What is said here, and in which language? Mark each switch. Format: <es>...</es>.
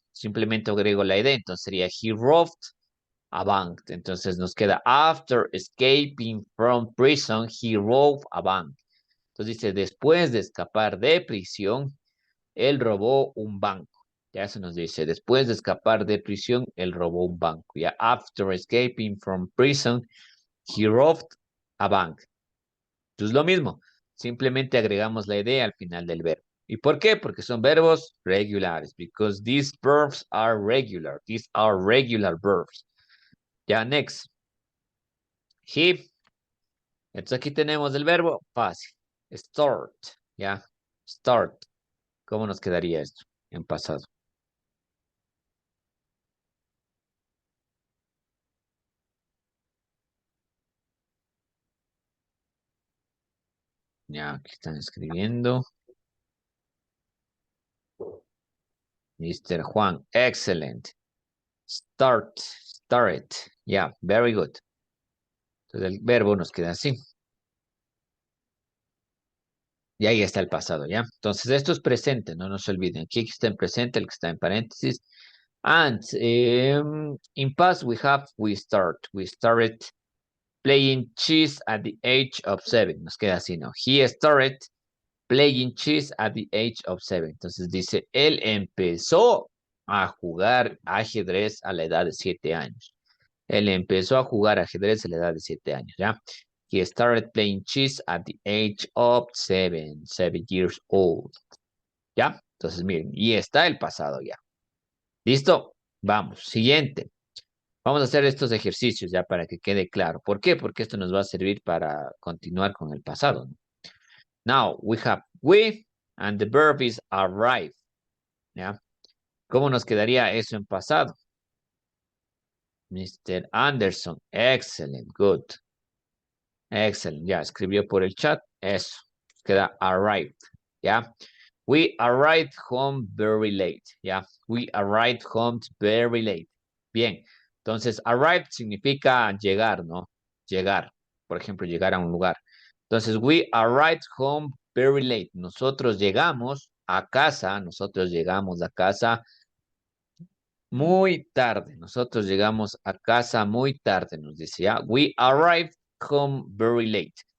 <es>Simplemente agrego la idea. Entonces sería</es> <en>he robbed a bank.</en> <es>Entonces nos queda</es> <en>after escaping from prison, he robbed a bank.</en> <es>Entonces dice, después de escapar de prisión, él robó un banco. Ya se nos dice, después de escapar de prisión, él robó un banco.</es> <en>Ya, after escaping from prison, he robbed a bank.</en> <es>Entonces lo mismo, simplemente agregamos la idea al final del verbo. ¿Y por qué? Porque son verbos regulares.</es> <en>Because these verbs are regular. These are regular verbs. Ya, next. He.</en> <es>Entonces aquí tenemos el verbo fácil. Start. Ya. Start. ¿Cómo nos quedaría esto en pasado? Ya, aquí están escribiendo.</es> <en>Mr. Juan. Excellent. Start. Start. Yeah, very good.</en> <es>Entonces el verbo nos queda así. Y ahí está el pasado, ¿ya? Entonces esto es presente, no nos olviden. Aquí está en presente, el que está en paréntesis.</es> <en>And in past we start. We started playing chess at the age of 7.</en> <es>Nos queda así, ¿no?</es> <en>He started playing chess at the age of 7.</en> <es>Entonces dice, él empezó a jugar ajedrez a la edad de 7 años. Él empezó a jugar ajedrez a la edad de 7 años, ¿ya?</es> <en>He started playing chess at the age of 7 years old.</en> <es>¿Ya? Entonces, miren, y está el pasado ya. ¿Listo? Vamos, siguiente. Vamos a hacer estos ejercicios ya para que quede claro. ¿Por qué? Porque esto nos va a servir para continuar con el pasado, ¿no?</es> <en>Now, we have we and the verb is arrive, ¿ya?</en> <es>¿Cómo nos quedaría eso en pasado?</es> <en>Mr. Anderson, excellent, good.</en> <es>Excellent, ya escribió por el chat. Eso, queda</es> <en>arrived, ¿ya? We arrived home very late, ¿ya? We arrived home very late.</en> <es>Bien, entonces arrived significa llegar, ¿no? Llegar, por ejemplo, llegar a un lugar. Entonces,</es> <en>we arrived home very late.</en> <es>Nosotros llegamos a casa muy tarde. Nosotros llegamos a casa muy tarde, nos dice, ¿ya?</es> <en>We arrived home very late.</en>